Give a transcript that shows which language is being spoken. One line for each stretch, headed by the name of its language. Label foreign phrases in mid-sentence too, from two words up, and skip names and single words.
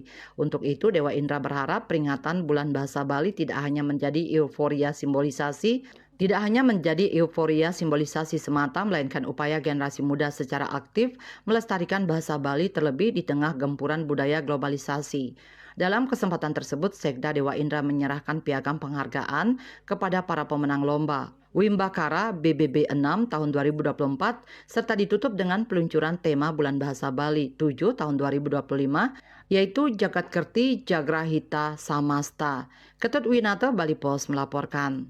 Indonesian: Untuk itu, Dewa Indra berharap peringatan Bulan Bahasa Bali tidak hanya menjadi euforia simbolisasi semata, melainkan upaya generasi muda secara aktif melestarikan bahasa Bali terlebih di tengah gempuran budaya globalisasi. Dalam kesempatan tersebut, Sekda Dewa Indra menyerahkan piagam penghargaan kepada para pemenang lomba Wimbakara BBB 6 tahun 2024 serta ditutup dengan peluncuran tema Bulan Bahasa Bali 7 tahun 2025 yaitu Jagat Kerti Jagrahita Samasta. Ketut Winata, Bali Pos melaporkan.